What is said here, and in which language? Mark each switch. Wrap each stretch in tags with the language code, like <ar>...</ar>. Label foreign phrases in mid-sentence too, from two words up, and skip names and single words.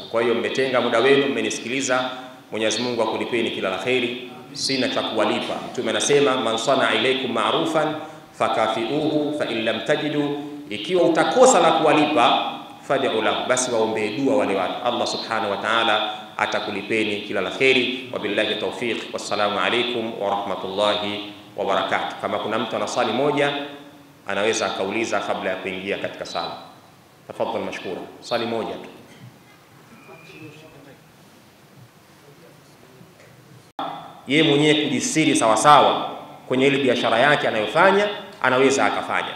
<sw>Kwa hiyo mmetenga muda wenu, mmenisikiliza. Mwenyezi Mungu akulipeni kila la kheri. Sina cha kuwalipa. Mtume anasema</sw> <ar>من صنع إليكم معروفا فكافئوه فإن لم تجدوا,</ar> <sw>ikiwa utakosa la kuwalipa</sw> <ar>فادعوا له,</ar> <sw>basi waombe dua wale watu. Allah</sw> <ar>سبحانه وتعالى</ar> <sw>atakulipeni kila la kheri.</sw> <ar>وبالله التوفيق. والسلام عليكم ورحمة الله وبركاته.</ar> <sw>Kama kuna mtu ana swali moja anaweza akauliza kabla ya kuingia katika sala. Tafadhali mashkura. Swali moja tu. Yeye mwenyewe kujisiri sawa sawa kwenye ile biashara yake anayofanya, anaweza akafanya.</sw>